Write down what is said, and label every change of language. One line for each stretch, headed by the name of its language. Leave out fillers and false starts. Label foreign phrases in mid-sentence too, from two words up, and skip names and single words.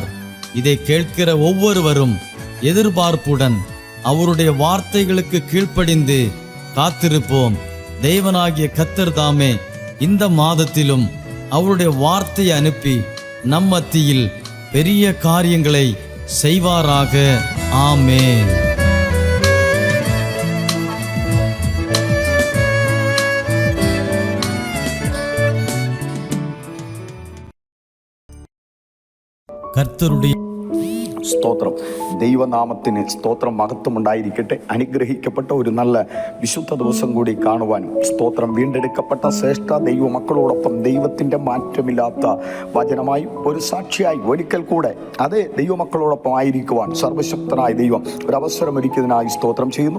Tamil: இதை கேட்கிற ஒவ்வொருவரும் எதிர்பார்ப்புடன் அவருடைய வார்த்தைகளுக்கு கீழ்ப்படிந்து காத்திருப்போம். தேவனாகிய கர்த்தர் தாமே இந்த மாதத்திலும் அவருடைய வார்த்தையை அனுப்பி நம் மத்தியில் பெரிய காரியங்களை செய்வாராக. ஆமென்.
Malayalam: കർത്തരുടെ സ്തോത്രം. ദൈവനാമത്തിന് സ്തോത്രം, മഹത്വം ഉണ്ടായിരിക്കട്ടെ. അനുഗ്രഹിക്കപ്പെട്ട ഒരു നല്ല വിശുദ്ധ ദിവസം കൂടി കാണുവാനും സ്തോത്രം, വീണ്ടെടുക്കപ്പെട്ട ശ്രേഷ്ഠ ദൈവ മക്കളോടൊപ്പം ദൈവത്തിൻ്റെ മാറ്റമില്ലാത്ത വചനമായി ഒരു സാക്ഷിയായി ഒരിക്കൽ കൂടെ അതേ ദൈവമക്കളോടൊപ്പം ആയിരിക്കുവാൻ സർവശക്തനായ ദൈവം ഒരവസരമൊരുക്കിയതിനായി സ്തോത്രം ചെയ്യുന്നു.